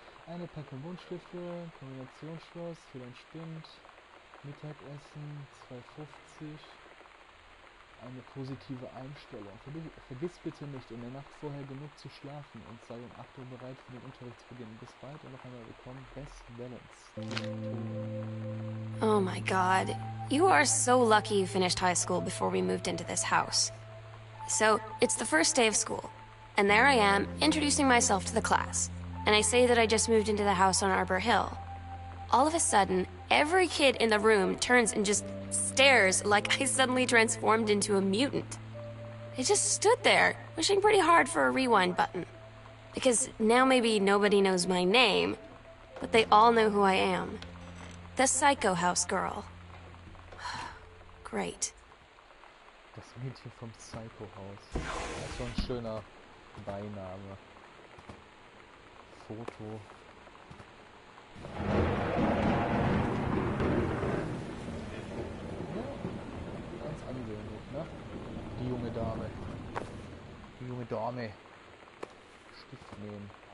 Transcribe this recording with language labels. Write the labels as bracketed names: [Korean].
[German] Eine Packung Buntstifte, Kombinationsschloss für dein Spind. Mittagessen 2,50. Eine positive Einstellung. Vergiss bitte nicht, in der Nacht vorher genug zu schlafen und sei um 8 Uhr bereit für den Unterrichtsbeginn. Bis bald und noch einmal willkommen. [English] Best Balance. Oh my god. You are so lucky you finished high school before we moved into this house. So, it's the first day of school. And there I am, introducing myself to the class. And I say that I just moved into the house on Arbor Hill. All of a sudden, every kid in the room turns and just stares like I suddenly transformed into a mutant. I just stood there, wishing pretty hard for a rewind button. Because now maybe nobody knows my name, but they all know who I am. The Psycho House Girl. Great. [German] Das Mädchen vom Psycho Haus. Das ist so ein schöner Beiname. Foto. Ganz ansehnlich, ne? Die junge Dame. Die junge Dame. Stift nehmen.